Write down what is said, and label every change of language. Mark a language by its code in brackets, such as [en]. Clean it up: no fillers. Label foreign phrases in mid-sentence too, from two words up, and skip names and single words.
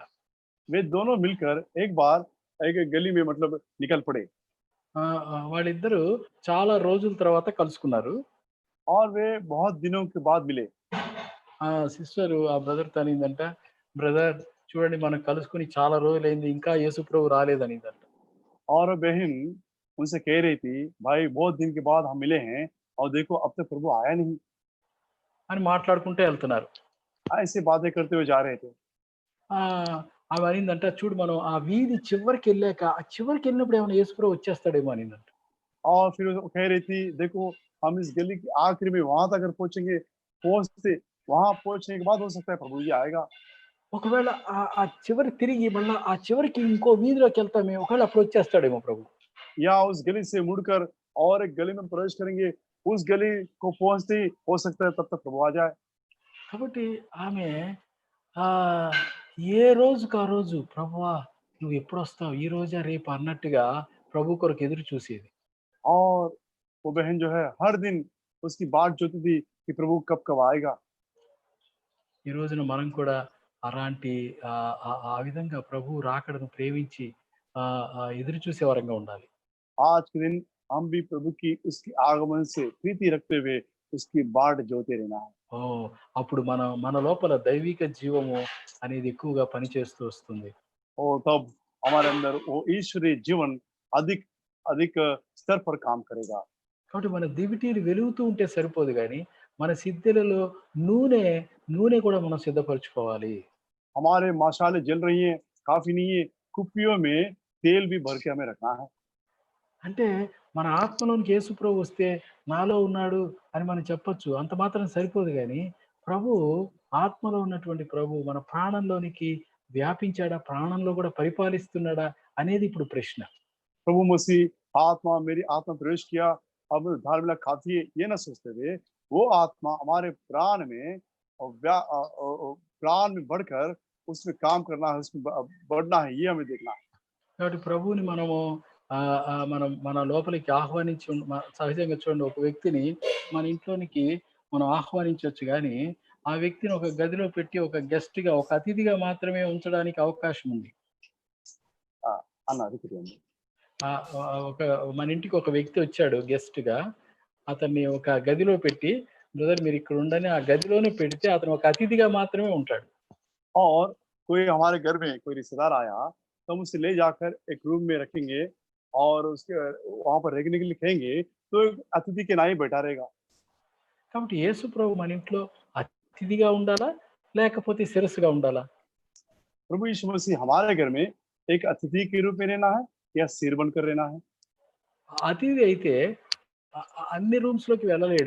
[hi] वे दोनों मिलकर एक बार एक गली में मतलब निकल पड़े [te] వాళ్ళిద్దరూ చాలా రోజుల తర్వాత కలుసుకున్నారు. [hi] और वे बहुत दिनों के बाद मिले। [te] సిస్టరు ఆ బ్రదర్‌తో అనిందంట, "బ్రదర్ చూడండి మనం కలుసుకొని చాలా రోజులైంది. ఇంకా యేసు ప్రభు రాలేదనిందంట." [hi] और बहन उनसे कह रही थी, भाई बहुत दिन के बाद हम मिले हैं और देखो अब तक प्रभु आया नहीं। [te] అని మాట్లాడుకుంటూ ఎళ్తున్నారు. [hi] ऐसे बातें करते हुए जा रहे थे। [te] ఆమె అనిందంట, "చూడు మనం ఆ వీధి చివరికెళ్ళాక, ఆ చివరికెళ్ళినప్పుడు ఏమైనా యేసు ప్రభు వచ్చేస్తాడేమో" అనిందంట. [hi] और फिर वो कह रही थी, देखो हम इस गली के आखिर में वहां तक अगर पहुंचेंगे, पहुंचते वहां पहुंचने के बाद हो सकता है प्रभु जी आएगा। [te] ఒకవేళ ఆ చివరి తిరిగి మళ్ళా ఆ చివరికి ఇంకో వీధిలోకెళ్తామే, ఒకవేళ అప్పుడు వచ్చేస్తాడేమో ప్రభు. [hi] या उस गली से मुड़कर और एक गली में प्रवेश करेंगे, उस गली को पहुंचते ही हो सकता है तब तक प्रभु आ जाए। [te] కాబట్టి ఆమె ఆహ్, ఏ రోజుకి ఆ రోజు ప్రభువా నువ్వెప్పుడొస్తావు? ఈ రోజా? రేపా? అన్నట్టుగా ప్రభు కొరకు ఎదురు చూసేది. [hi] और वो बहन जो है हर दिन उसकी बाट जोती थी कि प्रभु कब कब आएगा। [te] ఈ రోజున మనం కూడా అలాంటి ఆ విధంగా ప్రభువు రాకడను ప్రేమించి ఎదురు చూసే వరంగా ఉండాలి. [hi] आज के दिन हम भी प्रभु की उसकी आगमन से प्रीति रखते हुए उसकी बाट जोते रहना है। ఓహ్! [te] అప్పుడు మన లోపల దైవిక జీవము అనేది ఎక్కువగా పనిచేస్తూ వస్తుంది. [hi] और तब हमारे अंदर वो ईश्वरीय जीवन अधिक अधिक स्तर पर काम करेगा। [te] కాబట్టి మన దివిటీలు వెలుగుతూ ఉంటే సరిపోదు గానీ, మన సిద్ధెలలో నూనె నూనె కూడా మనం సిద్ధపరచుకోవాలి. [hi] हमारे मशालें जल रही हैं, काफी नहीं है, कुप्पियों में तेल भी भर के हमें रखना है। [te] అంటే మన ఆత్మలోనికి యేసు ప్రభు వస్తే నాలో ఉన్నాడు అని మనం చెప్పొచ్చు. అంత మాత్రం సరిపోదు గానీ, ప్రభువు ఆత్మలో ఉన్నటువంటి ప్రభువు మన ప్రాణంలోనికి వ్యాపించాడా? ప్రాణంలో కూడా పరిపాలిస్తున్నాడా? అనేది ఇప్పుడు ప్రశ్న. [hi] प्रभु मसीह आत्मा मेरी आत्मा प्रवेश किया, अब उद्धार मिला काफी है, ये ना सोचते हुए वो आत्मा हमारे प्राण में और प्राण में बढ़कर उसमें काम करना है, उसमें बढ़ना है, ये हमें देखना है। [te] కాబట్టి ప్రభువుని మనము మనం మన లోపలికి ఆహ్వానించి సహజంగా చూడండి, ఒక వ్యక్తిని మన ఇంట్లోనికి మనం ఆహ్వానించొచ్చు గానీ, ఆ వ్యక్తిని ఒక గదిలో పెట్టి ఒక గెస్ట్‌గా, ఒక అతిథిగా మాత్రమే ఉంచడానికి అవకాశం ఉంది. అన్న రిపీట్ చేయండి. ఒక మన ఇంటికి ఒక వ్యక్తి వచ్చాడు గెస్ట్‌గా. అతన్ని ఒక గదిలో పెట్టి, బ్రదర్ మీరిక్కడ ఉండని ఆ గదిలోనే పెడితే అతను ఒక అతిథిగా మాత్రమే ఉంటాడు. [hi] और कोई हमारे घर में कोई रिश्तेदार आया तो हम उसे ले जाकर एक रूम में रखेंगे और उसके वहां पर रहने के लिए कहेंगे तो एक अतिथि के ना ही बैठा रहेगा। [te] కాబట్టి యేసు ప్రభు మన ఇంట్లో అతిథిగా ఉండాలా? లేకపోతే శిరస్సుగా ఉండాలా? [hi] प्रभु यीशु मसीह हमारे घर में एक अतिथि के रूप में रहना है या सिर बनकर रहना है। [te] అతిథి అయితే అన్ని రూమ్స్‌లోకి వెళ్ళలేడు.